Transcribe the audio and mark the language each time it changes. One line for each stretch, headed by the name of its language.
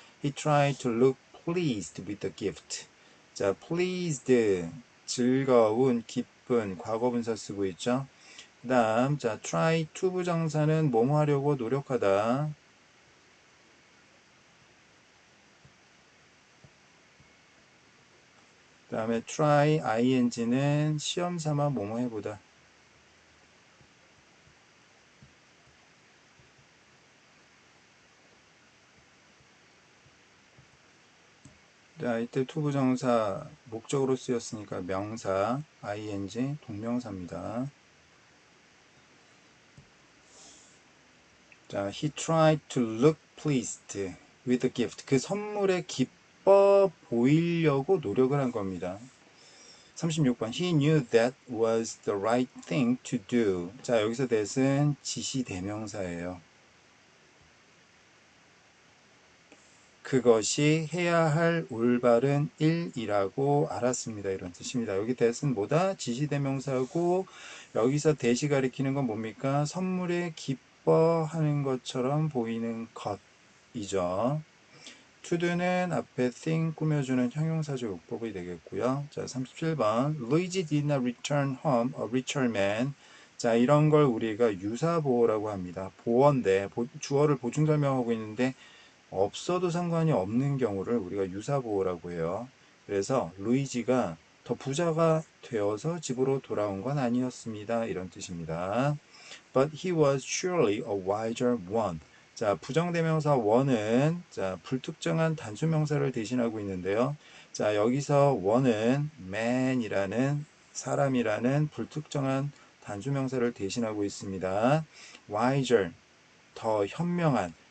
English: He tried to look pleased with the gift.
Korean: 자, pleased, 즐거운, 기쁜, 과거분사 쓰고 있죠. 그 다음, 자, try to 부정사는 뭐뭐 하려고 노력하다. 그 다음에 try ing는 시험 삼아 뭐뭐 해보다. 자, 이때 to 부정사 목적으로 쓰였으니까 명사 ing 동명사입니다.
English: 자, he tried to look pleased with the gift.
Korean: 그 선물에 기뻐 보이려고 노력을 한 겁니다. 36번.
English: He knew that was the right thing to do.
Korean: 자, 여기서 that은 지시대명사예요. 그것이 해야 할 올바른 일이라고 알았습니다. 이런 뜻입니다. 여기 that은 뭐다? 지시대명사고 여기서 that이 가리키는 건 뭡니까? 선물에 기뻐하는 것처럼 보이는 것이죠. to do는 앞에 thing 꾸며주는 형용사적 용법이 되겠고요. 자, 37번.
English: Luigi did not return home a richer man.
Korean: 자, 이런 걸 우리가 유사보호라고 합니다. 보어인데 주어를 보충 설명하고 있는데 없어도 상관이 없는 경우를 우리가 유사보호라고 해요. 그래서 루이지가 더 부자가 되어서 집으로 돌아온 건 아니었습니다. 이런 뜻입니다.
English: But he was surely a wiser one.
Korean: 자, 부정대명사 one은 자, 불특정한 단수명사를 대신하고 있는데요. 자, 여기서 one은 man이라는 사람이라는 불특정한 단수명사를 대신하고 있습니다. wiser 더 현명한.